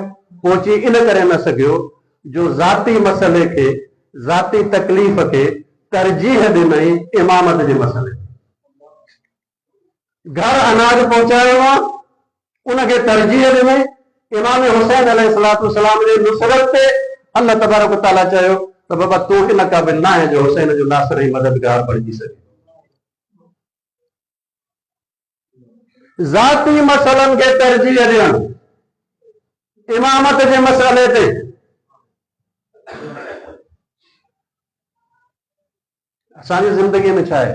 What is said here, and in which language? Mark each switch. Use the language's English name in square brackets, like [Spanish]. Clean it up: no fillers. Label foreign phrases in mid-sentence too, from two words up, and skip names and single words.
[Sindhi] पहुची इन करे न सघियो जो ज़ाती मसइले खे, ज़ाती तकलीफ़ खे तरजीह ॾिनई इमामत जे मसइले। घर अनाज पहुचायो आहे, उनखे तरजीह ॾिनई इमाम हुसैन अलैहिस्सलाम जे नुसरत ते। [Arabic] الله تبارك وتعالى [Sindhi] चयो त बाबा तूं इन क़ाबिल न आहे जो हुसैन जो नासिर ऐं मददगार बणिजी सघे। ज़ाती मसइलनि खे तरजीह ॾियणु इमामत जे मसइले ते असांजी ज़िंदगीअ में छा आहे?